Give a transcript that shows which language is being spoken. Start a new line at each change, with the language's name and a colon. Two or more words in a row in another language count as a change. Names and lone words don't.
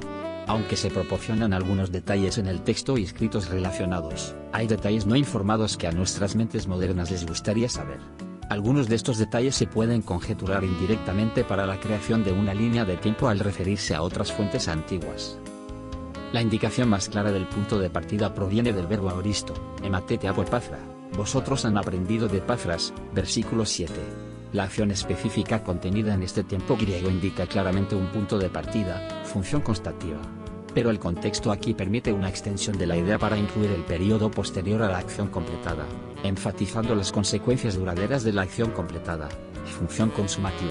Spanish: Aunque se proporcionan algunos detalles en el texto y escritos relacionados, hay detalles no informados que a nuestras mentes modernas les gustaría saber. Algunos de estos detalles se pueden conjeturar indirectamente para la creación de una línea de tiempo al referirse a otras fuentes antiguas. La indicación más clara del punto de partida proviene del verbo aoristo,
Greek: ἐμάθετε ἀπὸ Ἐπαφρᾶ,
Spanish: vosotros han aprendido de Epafras, versículo 7. La acción específica contenida en este tiempo griego indica claramente un punto de partida, función constativa. Pero el contexto aquí permite una extensión de la idea para incluir el periodo posterior a la acción completada, enfatizando las consecuencias duraderas de la acción completada, función consumativa.